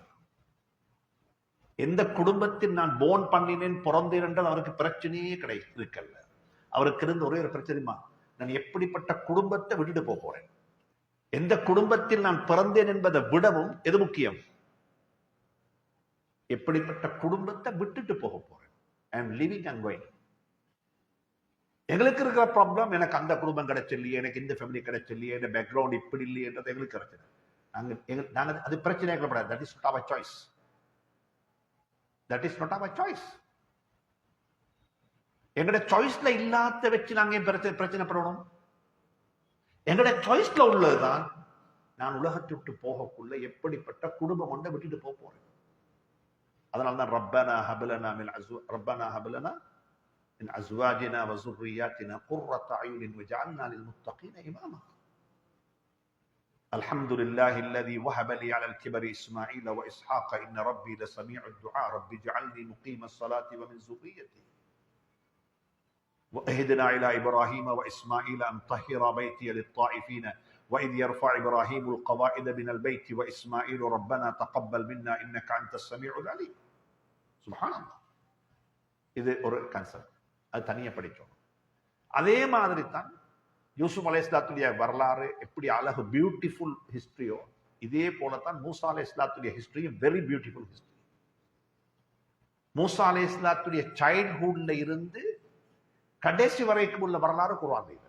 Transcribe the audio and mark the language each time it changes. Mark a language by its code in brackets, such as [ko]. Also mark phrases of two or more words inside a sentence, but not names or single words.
[ta] எந்த குடும்பத்தில் நான் போன் பண்ணினேன், பிறந்தேன் என்றால் அவருக்கு பிரச்சனையே இருக்கல்ல. அவருக்கு இருந்த ஒரே ஒரு பிரச்சனை, நான் எப்படிப்பட்ட குடும்பத்தை விட்டுட்டு போறேன். எந்த குடும்பத்தில் நான் பிறந்தேன் என்பதை விடவும் எது முக்கியம்? எப்படிப்பட்ட குடும்பத்தை விட்டுட்டு போக போறேன். [en] I am living and going. எங்களுக்கு இருக்கிற ப்ராப்ளம், எனக்கு அந்த குடும்பம் கிடைச்சில்லையே, எனக்கு இந்த ஃபேமிலி கிடைச்சில்லையே, இந்த பேக்ரவுண்ட் இப்படி இல்லையன்றது எங்களுக்கு கிடைச்சது. நாங்க அது பிரச்சனை கிடையாது. That is not our choice. That is not our choice. [ta] எங்கட சாய்ஸ்ல இல்லாத வச்சு நாங்க பிரச்சனைப்படணும். எங்கட சாய்ஸ்ல உள்ளதுதான் நான் உலகத்தை விட்டு போகக்குள்ள எப்படிப்பட்ட குடும்பம் ஒன்றை விட்டுட்டு போறேன். [ar] அதனால்தான் ربنا هب لنا من أزواجنا وذرياتنا قرة أعين واجعلنا للمتقين إماما. الحمد لله الذي وهب لي على الكبر إسماعيل وإسحاق إن ربي لسميع الدعاء رب اجعلني مقيم الصلاة ومن ذريتي وأهدنا إلى إبراهيم وإسماعيل أن طهر بيتي للطائفين وإذ يرفع إبراهيم القواعد من البيت وإسماعيل ربنا تقبل منا إنك أنت السميع العليم. سبحان الله. [ta] இது ஒரு கான்செப்ட். அது தனியா படிச்சோம். அதே மாதிரி தான் யூசுப் அலைஹிஸ்ஸலாத்துடைய வரலாறு எப்படி அழகு [en] beautiful history, [ta] இதே போலத்தான் மூசா அலைஹிஸ்ஸலாத்துடைய ஹிஸ்டரியும் [en] very beautiful history. [ta] மூசா அலைஹிஸ்ஸலாத்துடைய சைல்ட்ஹுட்ல இருந்து கடைசி வரைக்கும் உள்ள வரலாறு குர்ஆன்ல இருக்கு.